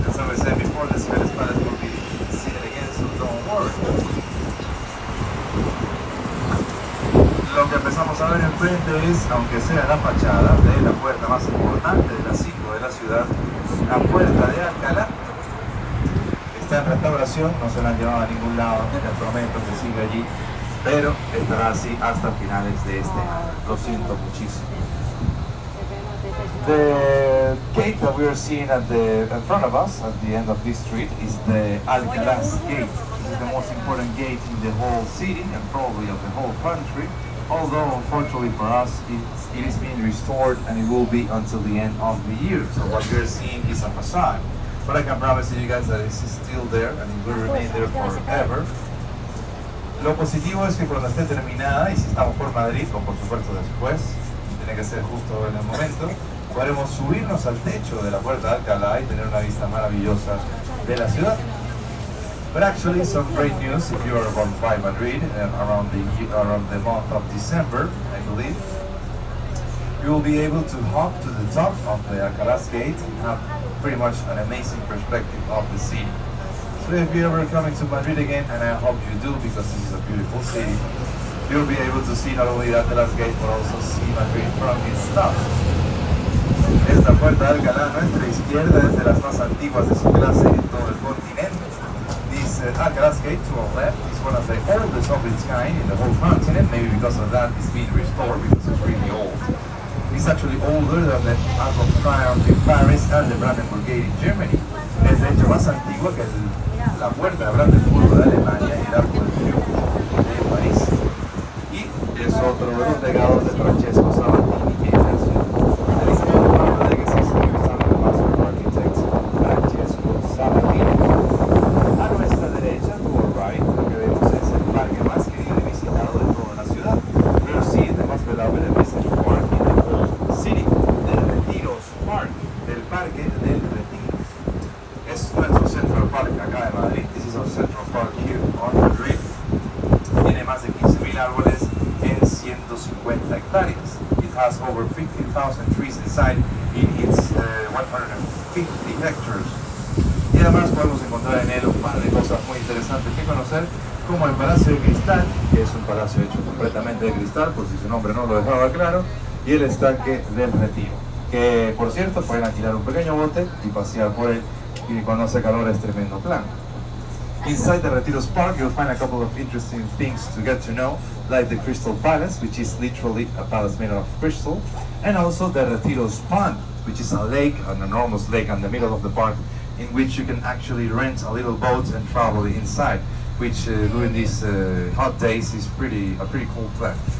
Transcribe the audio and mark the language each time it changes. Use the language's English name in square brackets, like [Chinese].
[English] As I said before, the Cibeles Palace will be seen again, so don't worry. [Spanish] Lo que empezamos a ver enfrente es, aunque sea la fachada de la puerta más importante de las 5 de la ciudad, la puerta de Alcalá. Está en restauración, no se la han llevado a ningún lado, les prometo que sigue allí, pero estará así hasta finales de este año. Lo siento muchísimo. [English] The gate that we are seeing in front of us, at the end of this street, is the Alcalás gate. This is the most important gate in the whole city and probably of the whole country. Although, unfortunately for us, it is being restored and it will be until the end of the year. So what we are seeing is a facade. But I can promise you guys that it is still there and it will remain there forever. [Spanish] Lo positivo es que cuando esté terminada, y si estamos por Madrid, o por supuesto después, tiene que ser justo en el momento, podremos subirnos al techo de la puerta de Alcalá y tener una vista maravillosa de la ciudad. [English] But actually, some great news if you are by Madrid around the month of December, I believe. You will be able to hop to the top of the Alcalás gate and have pretty much an amazing perspective of the city. So if you're ever coming to Madrid again, and I hope you do because this is a beautiful city, you'll be able to see not only the Alcalás gate but also see Madrid from its top. [Spanish] Esta puerta de Alcalá a nuestra izquierda es de las más antiguas de su clase en todo el continente. [English] This Alcalás gate to our left is one of the oldest of its kind in the whole continent. Maybe because of that it's being restored because it's really old. It's actually older than the Arc of Triumph in Paris and the Brandenburg Gate in Germany. [Spanish] Es de hecho más antigua que la puerta de Brandenburg de Alemania y el Arco del Triunfo de París. Y es otro de los legados de Francesco Sabatini en la ciudad. [English] There is another legacy series on the master architect Francesco Sabatini. [Spanish] A nuestra derecha, [English] to our right, [Spanish] lo que vemos es el parque más querido y visitado de toda la ciudad. [English] We're seeing the most beloved and visited park in the whole city, del Retiros Park, del Parque del Retiro. [Spanish] Es nuestro Central Park acá de Madrid. [English] This is our Central Park here on Madrid. [Spanish] Tiene más de 15.000 árboles en 150 hectáreas. [English] It has over 15,000 trees inside in its 150 hectares. [Spanish] Y además podemos encontrar en él un par de cosas muy interesantes que conocer, como el Palacio de Cristal, que es un palacio hecho completamente de cristal, por si su nombre no lo dejaba claro, y el estanque del Retiro, que por cierto pueden alquilar un pequeño bote y pasear por él, y cuando hace calor es tremendo plan. [English] Inside the Retiros Park you'll find a couple of interesting things to get to know, like the Crystal Palace, which is literally a palace made of crystal, and also the Retiros Pond, which is a lake, an enormous lake in the middle of the park, in which you can actually rent a little boat and travel inside, which during these hot days is a pretty cool plan.